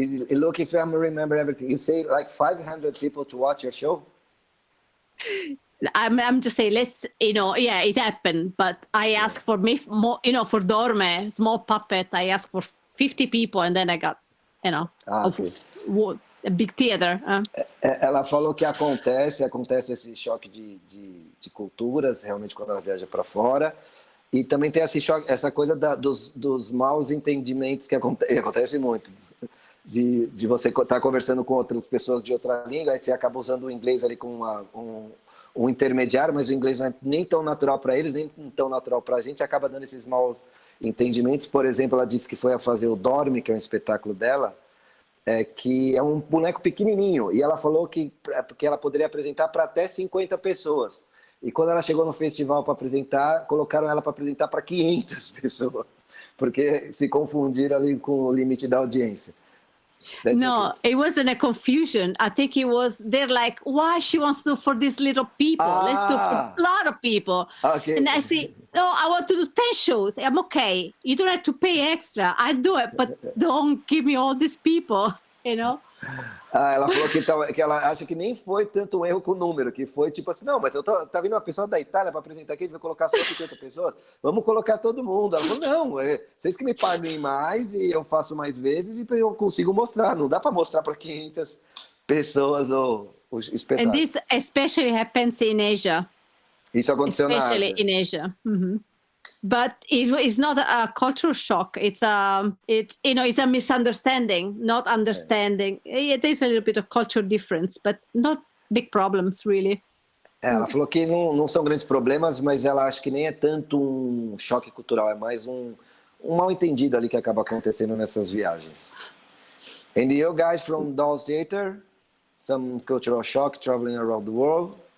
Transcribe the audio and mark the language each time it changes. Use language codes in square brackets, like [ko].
[en] Look, if I remember everything, you say like 500 people to watch your show? I'm just saying, it happened. But I asked for me more, for Dorme, small puppet. I asked for 50 people, and then I got, a big theater. [pt] Ela falou que acontece esse choque de culturas, realmente, quando ela viaja para fora. E também tem esse choque, essa coisa dos maus entendimentos que acontece muito. De você estar conversando com outras pessoas de outra língua, aí você acaba usando o inglês ali com um intermediário, mas o inglês não é nem tão natural para eles, nem tão natural para a gente, acaba dando esses maus entendimentos. Por exemplo, ela disse que foi a fazer o Dorme, que é um espetáculo dela, que é um boneco pequenininho, e ela falou que ela poderia apresentar para até 50 pessoas. E quando ela chegou no festival para apresentar, colocaram ela para apresentar para 500 pessoas, porque se confundiram ali com o limite da audiência. [en] No, it wasn't a confusion. I think it was, they're like, why she wants to do for these little people? Let's do for a lot of people. Okay. And I say, no, I want to do 10 shows. I'm okay. You don't have to pay extra. I do it, but don't give me all these people, you know? [pt] Ela falou que ela acha que nem foi tanto um erro com o número, que foi tipo assim, não, mas tá vindo uma pessoa da Itália para apresentar aqui, a gente vai colocar só 50 pessoas, vamos colocar todo mundo. Ela falou, não, vocês que me paguem mais e eu faço mais vezes e eu consigo mostrar, não dá para mostrar para 500 pessoas o espetáculo. [en] And this especially happens in Asia. [pt] Isso aconteceu na Ásia. [en] Especially in Asia. Mm-hmm. But it's not a cultural shock. It's a misunderstanding, not understanding. There's a little bit of cultural difference, but not big problems, really. [pt] Ela falou que não são grandes problemas, mas ela acha que nem é tanto um choque cultural, é mais um mal-entendido ali que acaba acontecendo nessas viagens. [en] And you guys from Dolls Theater, some cultural shock traveling around the world?